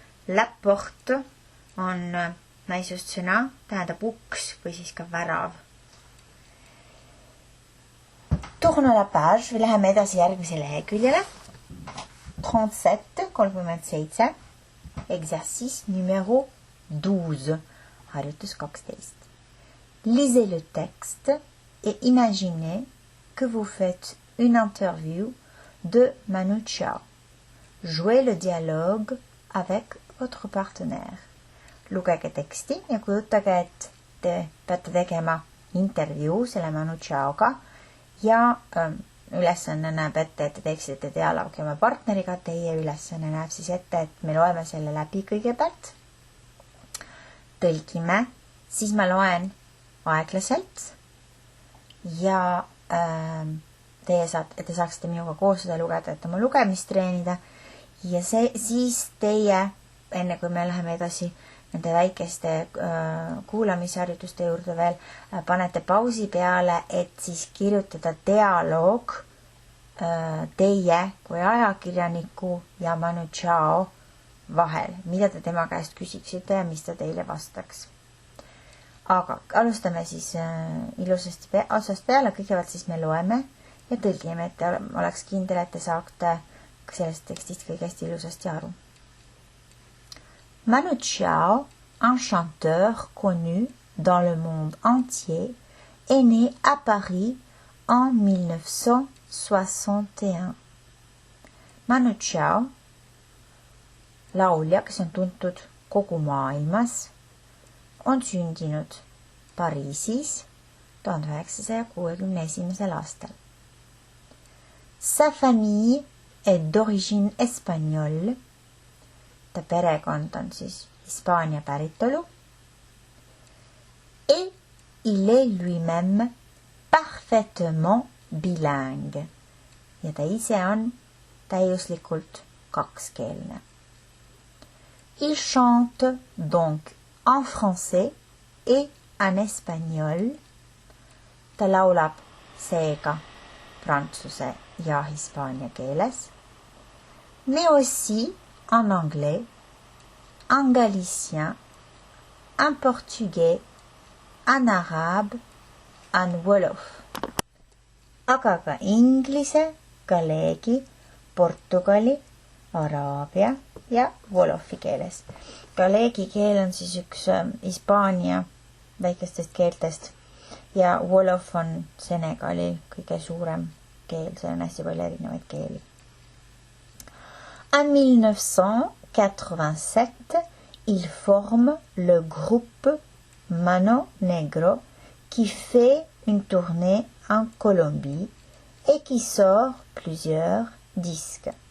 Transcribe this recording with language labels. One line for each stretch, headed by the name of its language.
Estonian: La porte on naisotsõna, tähendab uks või siis ka värav.
French: Tourne la page,
Estonian: või läheme edasi järgmise leheküljele.
French: 37, exercice numéro 12,
Estonian: harjutus 12.
French: Lisez le texte et imaginez que vous faites une interview de Manu Chao. Jouez le dialogue avec votre partenaire.
Estonian: Lugege teksti ja kujutage, et te peate tegema intervjuu selle Manu Chaoga ja ülesanne näeb ette, et te teeksite dialoogi oma partneriga. Teie ülesanne näeb siis ette, et me loeme selle läbi kõigepealt. Tõlgime, siis ma loen aeglaselt ja te saaksite minuga koos seda lugeda, et oma lugemist treenida. Ja siis teie, enne kui me läheme edasi nende väikeste kuulamisharjutuste juurde veel, panete pausi peale, et siis kirjutada dialoog teie kui ajakirjaniku ja Manu Chao vahel, mida te tema käest küsiksite ja mis ta teile vastaks. Aga alustame siis ilusasti otsast peale, kõigepealt siis me loeme ja tõlgime, et oleks kindel, et te saate sellest tekstist kõigest ilusasti aru.
French: Manu Chao, un chanteur connu dans le monde entier, est né à Paris en 1961.
Estonian: Manu Chao, laulja, kes on tuntud kogu maailmas, on sündinud Pariisis 1961. aastal.
French: Sa famille est d'origine espagnole.
Estonian: Ta perekond on siis Hispaania päritolu.
French: Et il est lui-même parfaitement bilingue.
Estonian: Ja ta ise on täiuslikult kakskeelne.
French: Il chante donc en français et en espagnol.
Estonian: Ta laulab seega prantsuse ja hispaania keeles.
French: Mais aussi en anglais, en galicien, en portugais, en arabe, en wolof.
Estonian: Aga ka inglise, galeegi, portugali, araabia ja wolofi keeles. Galeegi keel on siis üks Hispaania väikestest keeltest ja Wolof on Senegali kõige suurem keel, seal on hästi palju erinevaid keeli.
French: En 1987, il forme le groupe Mano Negro qui fait une tournée en Colombie et qui sort plusieurs disques.